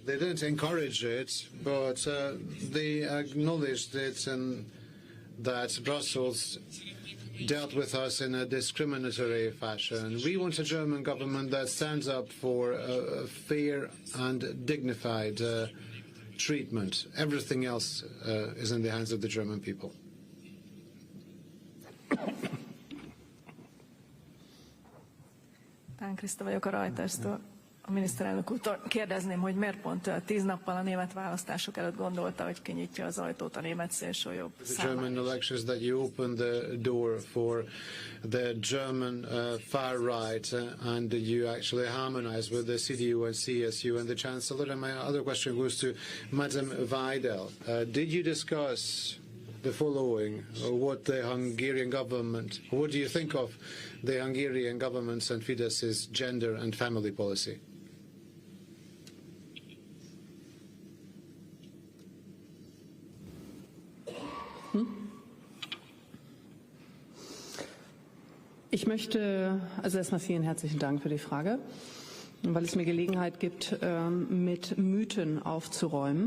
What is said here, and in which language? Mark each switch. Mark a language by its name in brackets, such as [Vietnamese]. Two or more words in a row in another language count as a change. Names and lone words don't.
[English] They didn't encourage it, but they acknowledged it, and that Brussels dealt with us in a discriminatory fashion. We want a German government that stands up for fair and dignified treatment. Everything else is in the hands of the German people. [Hungarian] Pán Kriszta vagyok a Reuters-től. A miniszterelnök úrtól kérdezném, hogy miért pont 10 nappal a német választások előtt gondolta, hogy kinyitja az ajtót a német szélsőjobb számára. [English] The German elections that you opened the door for the German far right and you actually harmonize with the CDU and CSU and the Chancellor. And my other question goes to Madam Weidel. Did you discuss the following, what the Hungarian government, what do you think of the Hungarian government's and Fidesz's gender and family policy? [German] Ich möchte erstmal vielen herzlichen Dank für die Frage, weil es mir Gelegenheit gibt, mit Mythen aufzuräumen.